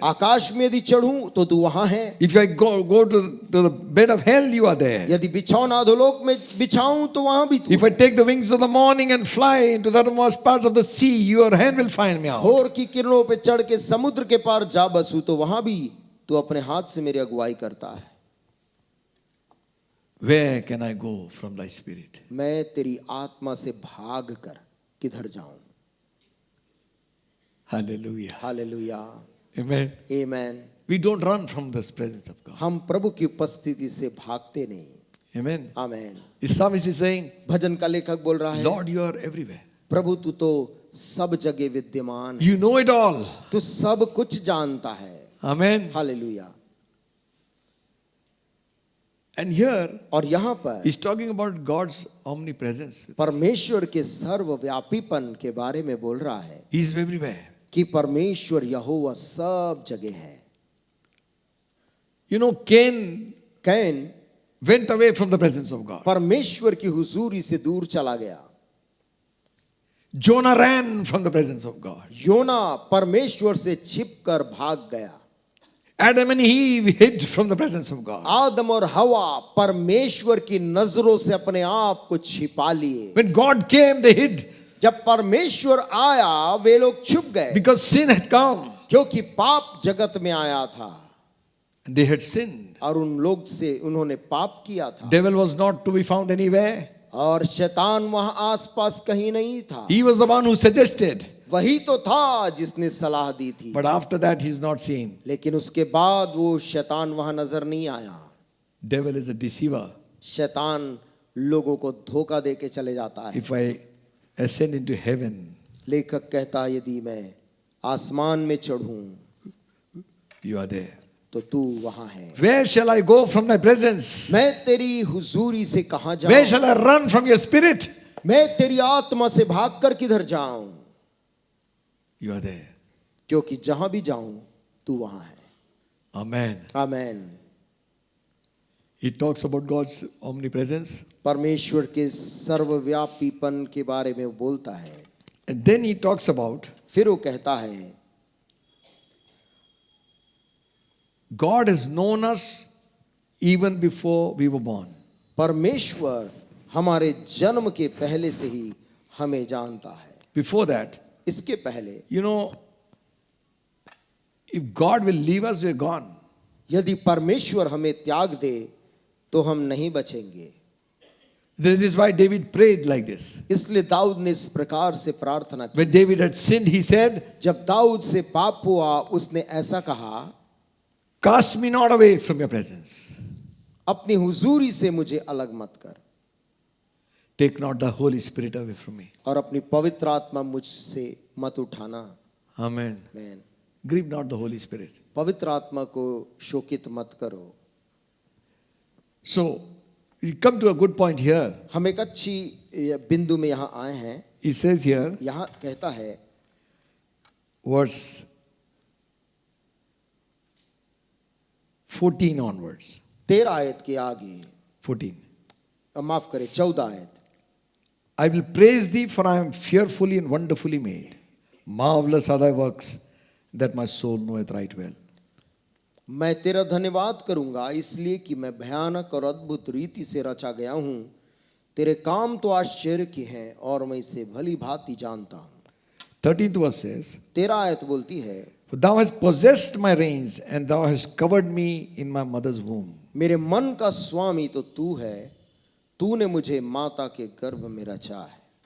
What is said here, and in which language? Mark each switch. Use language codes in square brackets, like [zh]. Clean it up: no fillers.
[hi] आकाश में यदि चढ़ूं तो तू वहां है। [en] If I go to the bed of hell, you are there. [hi] यदि बिछौना अधोलोक में बिछाऊं तो वहां भी तू [en] If I take the wings of the morning and fly into the uttermost parts of the sea, your hand will find me out. [hi] भोर की किरणों पे चढ़ के समुद्र के पार जा बसूं तो वहां भी तू अपने हाथ से मेरी अगुवाई करता है। [en] Where can I go from thy spirit? [hi] मैं तेरी आत्मा से भाग कर किधर जाऊं? [en] Hallelujah. [hi] Hallelujah, [en] Amen. [hi] आमीन। [en] We don't run from the presence of God. [hi] हम प्रभु की उपस्थिति से भागते नहीं। [en] Amen. [hi] आमीन। [en] The psalmist is saying, [hi] भजन का लेखक बोल रहा है, [en] Lord, you are everywhere. [hi] प्रभु तू तो सब जगह विद्यमान है, [en] You know it all. [hi] तू सब कुछ जानता है। [en] Amen. [hi] हालेलुया। [en] And here, [hi] और यहाँ पर [en] he's talking about God's omnipresence. [hi] परमेश्वर के सर्वव्यापीपन के बारे में बोल रहा है [en] He's everywhere. [hi] कि परमेश्वर यहोवा सब जगह है। [en] You know, Cain [hi] can [en] went away from the presence of God. [hi] परमेश्वर की हुजूरी से दूर चला गया। [en] Jonah ran from the presence of God. [hi] योना परमेश्वर से छिपकर भाग गया। [en] Adam and Eve hid from the presence of God. [hi] आदम और हवा परमेश्वर की नजरों से अपने आप को छिपा लिए। [en] When God came, they hid [hi] जब परमेश्वर आया वे लोग छुप गए, [en] because sin had come. [hi] क्योंकि पाप जगत में आया था [en] And they had sinned. [hi] और उन लोग से उन्होंने पाप किया था। [en] Devil was not to be found anywhere. [hi] और शैतान वहां आसपास कहीं नहीं था। [en] He was the one who suggested. [hi] वही तो था जिसने सलाह दी थी, [en] But after that, he's not seen. [hi] लेकिन उसके बाद वो शैतान वहां नजर नहीं आया। [en] Devil is a deceiver. [hi] शैतान लोगों को धोखा दे के चले जाता है। [en] If I ascend into heaven, [hi] लेखक कहता है, यदि मैं आसमान में चढ़ूं [en] you are there. [hi] तो तू वहां है। [en] Where shall I go from thy presence? [hi] मैं तेरी हुजूरी से कहां [en] Where [hi] जाऊं? [en] shall I run from your spirit? [hi] मैं तेरी आत्मा से भागकर किधर जाऊं? [en] You are there. [hi] क्योंकि जहां भी जाऊं तू वहां है। [en] Amen. [hi] आमीन। [en] He talks about God's omnipresence. [hi] परमेश्वर के सर्वव्यापीपन के बारे में वो बोलता है। [en] And then he talks about [hi] फिर वो कहता है, [en] God has known us even before we were born. [hi] परमेश्वर हमारे जन्म के पहले से ही हमें जानता है। [en] Before that, [hi] इसके पहले [en] you know, if God will leave us, we're gone. [hi] यदि परमेश्वर हमें त्याग दे तो हम नहीं बचेंगे। [en] This is why David prayed like this. [hi] इसलिए दाऊद ने इस प्रकार से प्रार्थना की। [en] When David had sinned, he said, [hi] जब दाऊद से पाप हुआ उसने ऐसा कहा, [en] cast me not away from your presence. [hi] अपनी हुजूरी से मुझे अलग मत कर, [en] Take not the Holy Spirit away from me. [hi] और अपनी पवित्र आत्मा मुझसे मत उठाना। [en] Amen. [hi] आमीन। [en] Grieve not the Holy Spirit. [hi] पवित्र आत्मा को शोकित मत करो। [en] So, we come to a good point here. [hi] हम एक अच्छी बिंदु में यहाँ आए हैं। [en] He says here, [hi] यहाँ कहता है [en] verse 14 onwards. [hi] 13 आयत के आगे, [en] 14. [hi] माफ करे 14 आयत। [en] I will praise thee, for I am fearfully and wonderfully made. Marvelous are thy works, that my soul knoweth right well. [hi] मैं तेरा धन्यवाद करूंगा इसलिए कि मैं भयानक और अद्भुत रीति से रचा गया हूं। तेरे काम तो आश्चर्य के हैं और मैं इसे भली भांति जानता हूं। [en] 13th verse says, [hi] 13 आयत बोलती है, [en] For thou hast possessed my reins, and thou hast covered me in my mother's womb. [hi] मेरे मन का स्वामी तो तू है, तूने मुझे माता के गर्भ में रचा है।